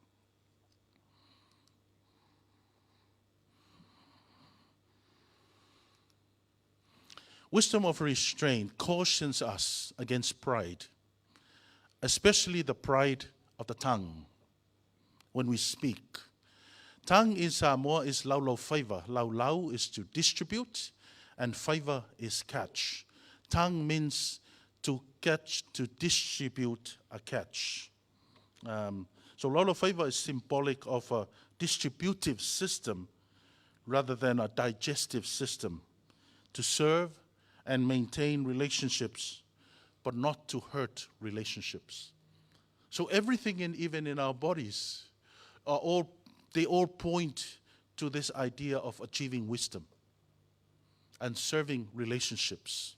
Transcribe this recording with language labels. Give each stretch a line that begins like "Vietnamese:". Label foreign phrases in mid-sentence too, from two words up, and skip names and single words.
English: Wisdom of restraint cautions us against pride, especially the pride of the tongue when we speak. Tongue in Samoa is
Samoan: lau faiva.
English: Lau is to distribute, and faiva is catch. Tongue means to catch, to distribute a catch. So
Samoan: lau faiva
English: is symbolic of a distributive system rather than a digestive system, to serve and maintain relationships, but not to hurt relationships. So everything, even in our bodies, they all point to this idea of achieving wisdom and serving relationships.